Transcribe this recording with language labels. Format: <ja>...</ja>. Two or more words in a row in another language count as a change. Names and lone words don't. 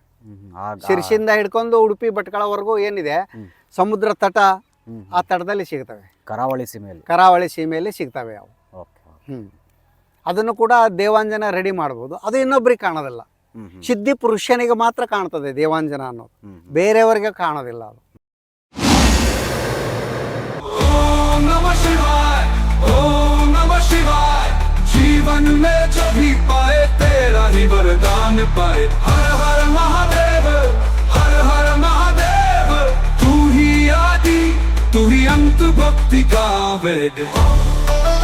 <kn>ಸಿರ್ಸಿಯಿಂದ ಹಿಡ್ಕೊಂಡು ಉಡುಪಿ ಭಟ್ಕಳವರೆಗೂ ಏನಿದೆ ಸಮುದ್ರ ತಟ, ಆ ತಟದಲ್ಲಿ ಸಿಗ್ತವೆ. ಕರಾವಳಿ ಸೀಮೆಯಲ್ಲಿ ಸಿಗ್ತವೆ ಅವು. ಅದನ್ನು ಕೂಡ ದೇವಾಂಜನ ರೆಡಿ ಮಾಡ್ಬೋದು. ಅದು ಇನ್ನೊಬ್ರಿಗೆ ಕಾಣೋದಿಲ್ಲ. ಸಿದ್ಧಿ ಪುರುಷನಿಗೆ ಮಾತ್ರ ಕಾಣ್ತದೆ ದೇವಾಂಜನ ಅನ್ನೋದು, ಬೇರೆಯವರಿಗೆ ಕಾಣೋದಿಲ್ಲ ಅದು.</kn> <hi>ओम नमः शिवाय, ओम नमः शिवाय। जीवन में जब भी पाए तेरा ही वरदान पाए। हर हर महादेव, हर हर महादेव। तू ही आदि, तू ही अंत, भक्ति का वेद।</hi>